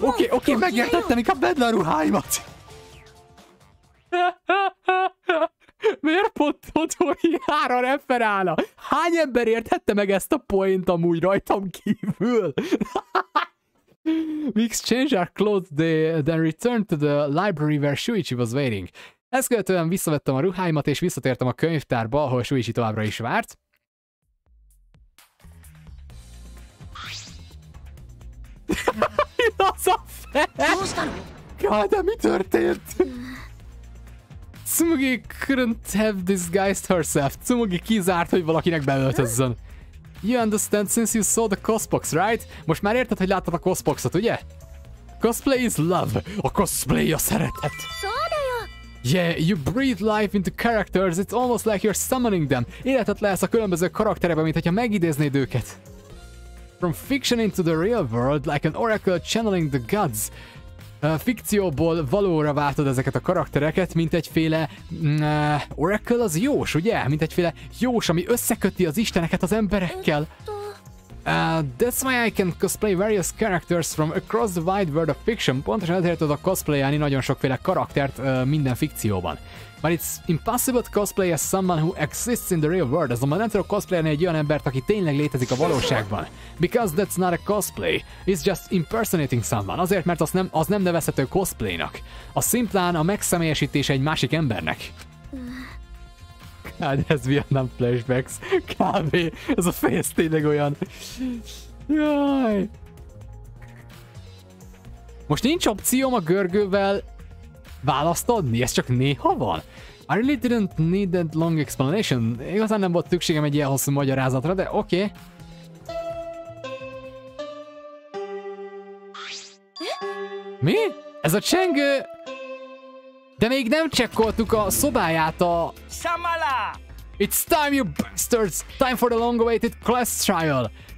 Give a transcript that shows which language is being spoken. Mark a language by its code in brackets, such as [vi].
[hu] Oké, megértettem, inkább vedd le a ruháimat. Miért pont Dodoriára referálna? Hány ember érthette meg ezt a point amúgy rajtam kívül? [en] We exchanged our clothes, then returned to the library where Shuichi was waiting. [hu] Ezt követően visszavettem a ruháimat, és visszatértem a könyvtárba, ahol Shuichi továbbra is várt. Az a fel! De mi történt? [en] Tsumugi couldn't have disguised herself. [hu] Tsumugi kizárt, hogy valakinek beöltözzön. [en] You understand since you saw the cosbox, right? [hu] Most már érted, hogy láttad a cosboxot, ugye? [en] Cosplay is love. [hu] A cosplay a szeretet. [en] Yeah, you breathe life into characters. It's almost like you're summoning them. [hu] Életet lehetsz a különböző karakterekbe, mint hogyha megidéznéd őket. [en] From fiction into the real world, like an oracle channeling the gods. [hu] Fikcióból valóra váltod ezeket a karaktereket, mint egyféle oracle az jós, ugye? Mint egyféle jós, ami összeköti az isteneket az emberekkel. [en] That's why I can cosplay various characters from across the wide world of fiction. [hu] Pontosan ezért tudok cosplayelni nagyon sokféle karaktert minden fikcióban. [en] But it's impossible to cosplay as someone who exists in the real world. [hu] Azonban nem tudok cosplayelni egy olyan embert, aki tényleg létezik a valóságban. [en] Because that's not a cosplay. It's just impersonating someone. [hu] Azért, mert az nem nevezhető cosplaynak. A szimplán a megszemélyesítés egy másik embernek. Hát ez Vietnam flashbacks. Kb. Ez a fejez tényleg olyan. Jaj. Most nincs opcióm a görgővel választ adni, ez csak néha van. [en] I really didn't need that long explanation. [hu] Igazán nem volt szükségem egy ilyen hosszú magyarázatra, de oké. Mi? Ez a csengő... De még nem csekkoltuk a szobáját a... [en] It's time, you bastards! Time for the long-awaited class trial!